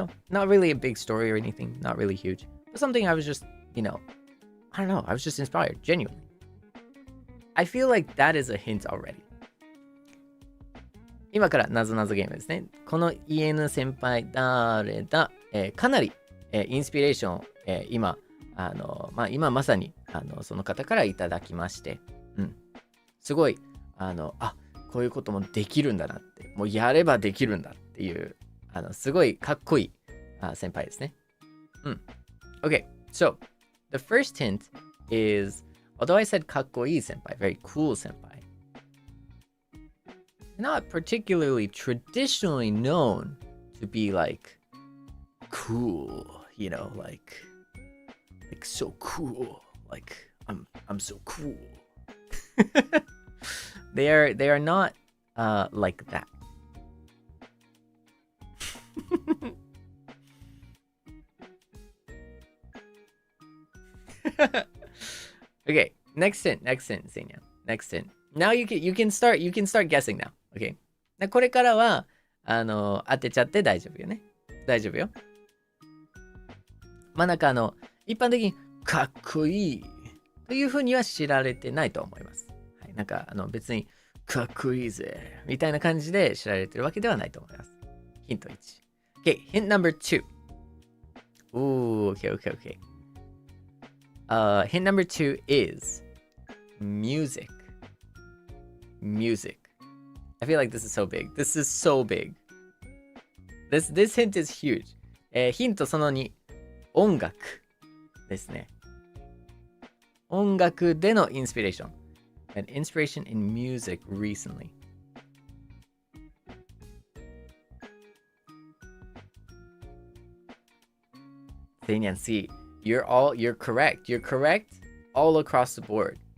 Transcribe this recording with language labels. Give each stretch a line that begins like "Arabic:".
English: Not really a big story or anything, not really huge, but something I was just, I don't know, I was just inspired, genuinely. I feel like that is a hint already.
Japanese: 今からなぞなぞゲームですね。この EN 先輩誰だ、かなり、インスピレーションを、今まさにその方からいただきまして、すごいこういうこともできるんだなって、もうやればできるんだっていうすごいかっこいい先輩ですね。
English: Okay, so the first hint is, although I said
Japanese: かっこいい先輩,
English: very cool senpai, not particularly traditionally known to be like cool, like like so cool. Like I'm so cool. They are not like that. Okay, next hint, Seinya. Next hint. Now you can start guessing now. Okay.
Japanese: これからは当てちゃって大丈夫よね。大丈夫よ。まあなんか一般的にかっこいいというふうには知られてないと思います。はい、なんか別にかっこいいぜみたいな感じで知られてるわけではないと思います。ヒント1。
English: Okay, hint number 2. Ooh, okay. Hint number 2 is music. I feel like this is so big. This is so big. This hint is huge.
Japanese: ヒントその2。音楽ですね。音楽でのインスピレーション。
English: An inspiration in music recently. Seinyan, see, you're correct. You're correct all across the board.